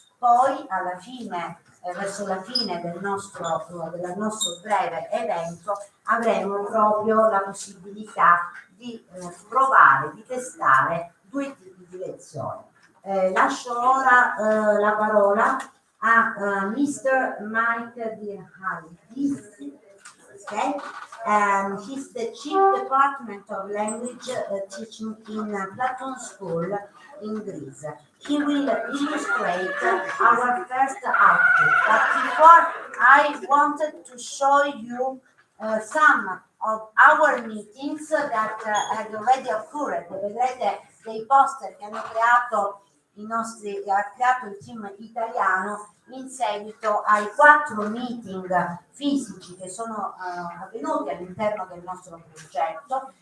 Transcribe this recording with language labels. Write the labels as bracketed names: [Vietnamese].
[Italian] Poi alla fine, verso la fine del nostro breve evento, avremo proprio la possibilità di provare, di testare 2 tipi di lezioni. Lascio ora la parola a Mr. Mike Dirhali. Okay? [English] He's the Chief Department of Language Teaching in Platon School in Greece. He will illustrate our first output. But before, I wanted to show you some of our meetings that had already occurred. [Italian] Vedrete dei poster che hanno creato ha creato il team italiano in seguito ai 4 meeting fisici che sono avvenuti all'interno del nostro progetto.